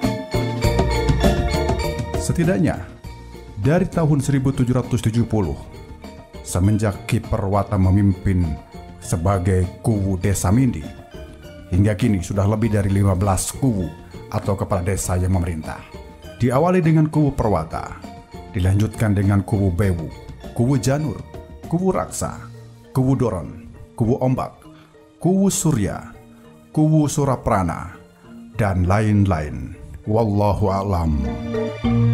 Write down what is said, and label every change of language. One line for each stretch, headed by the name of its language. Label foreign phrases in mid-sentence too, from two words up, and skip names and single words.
Indonesian: Setidaknya, dari tahun 1770, semenjak Ki Perwata memimpin sebagai kubu desa Mindi, hingga kini sudah lebih dari 15 kubu atau kepala desa yang memerintah. Diawali dengan kubu Perwata, dilanjutkan dengan kubu Bewu, kubu Janur, kubu Raksa, kubu Doron, kubu Ombak, kubu Surya, kubu Suraprana, dan lain-lain.
Arabic: والله أعلم.